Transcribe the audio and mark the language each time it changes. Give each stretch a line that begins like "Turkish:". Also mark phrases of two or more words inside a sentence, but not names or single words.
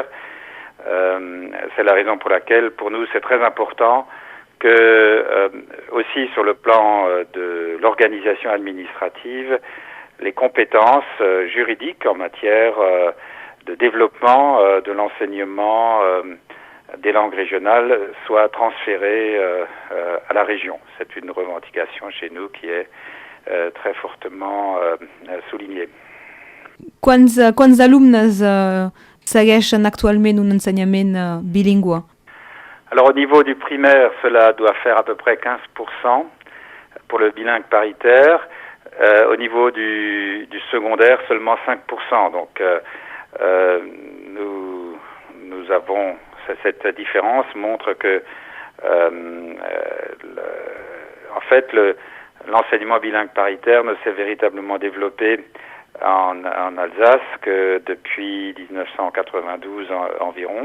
French: C'est la raison pour laquelle, pour nous, c'est très important que, aussi sur le plan de l'organisation administrative, les compétences juridiques en matière de développement de l'enseignement des langues régionales soient transférées à la région. C'est une revendication chez nous qui est très fortement soulignée.
Catalan: Quants alumnes segueixen actualment un ensenyament bilingüe?
French: Alors au niveau du primaire, cela doit faire à peu près 15% pour le bilingue paritaire. Au niveau du secondaire, seulement 5%. Donc nous avons cette différence montre que en fait l'enseignement bilingue paritaire ne s'est véritablement développé en Alsace que depuis 1992 environ.